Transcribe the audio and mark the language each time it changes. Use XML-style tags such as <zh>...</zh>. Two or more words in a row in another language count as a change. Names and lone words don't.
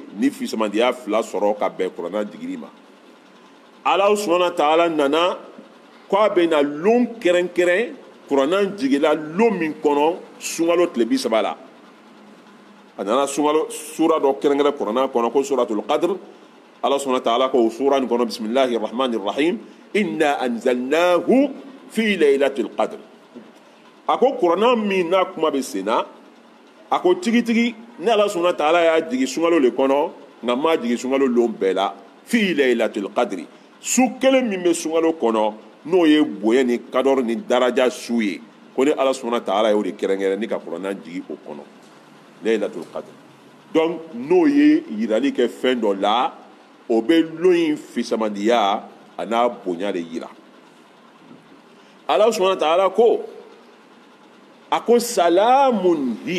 <bm>ni fisamandiya fila sɔrɔ ka bɛn kuranɛ jigili ma Ala</bm> <ar>سبحانه وتعالى</ar> <bm>nana k'a bɛna lon kɛrɛnkɛrɛn kuranɛ jigila lon min kɔnɔ sunkalo tile 30 la a nana sunkalo sura dɔ kɛrɛnkɛrɛn kuranɛ kɔnɔ ko</bm> <ar>سورة القدر</ar> <bm>Ala</bm> <ar>سبحانه وتعالى</ar> <bm>ko sura nin kɔnɔ</bm> <ar>بسم الله الرحمن الرحيم إنا أنزلناه في ليلة القدر</ar> <bm>a ko kuranɛ min n'a kuma bɛ sen na a ko tigitigi ni Ala</bm> <ar>سبحانه وتعالى</ar> <bm>y'a jigi sunkalo le kɔnɔ nka ma jigi sunkalo lon bɛɛ la</bm> <ar>في ليلة القدر</ar> <bm>su kelen min bɛ sunkalo kɔnɔ n'o ye bonya ni kadɔr ni daraja su ye ko ni Ala</bm> <ar>سبحانه وتعالى</ar> <bm>y'o de kɛrɛnkɛrɛn ni ka kuranɛ jigi o kɔnɔ Laylatul Qadr donc n'o ye yirali kɛ fɛn dɔ la o bɛ lon in fisamandiya a n'a bonya de yira Ala</bm> <ar>سبحانه وتعالى</ar> <bm>ko a ko salamun</bm>